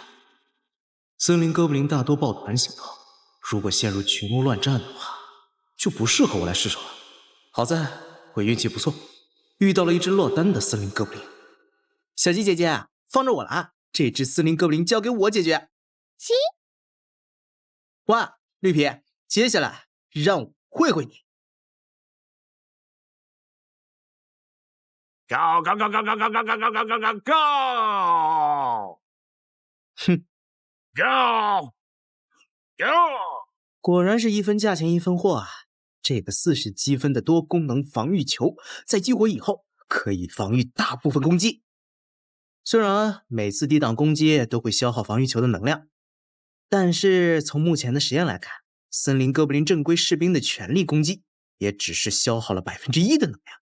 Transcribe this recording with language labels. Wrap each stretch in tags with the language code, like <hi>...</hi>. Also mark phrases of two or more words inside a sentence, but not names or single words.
<zh>森林哥布林大多抱团行动，如果陷入群殴乱战的话，就不适合我来失手了。好在我运气不错，遇到了一只落单的森林哥布林。小鸡姐姐，放着我了啊！这只森林哥布林交给我解决。哇，绿皮，接下来让我会会你。</zh> <en>Go go go go go go go go go go go go！哼，Go go！</en> <zh>果然是一分价钱一分货啊！这个40积分的多功能防御球，在激活以后可以防御大部分攻击。虽然每次抵挡攻击都会消耗防御球的能量，但是从目前的实验来看，森林哥布林正规士兵的全力攻击也只是消耗了1%的能量。</zh>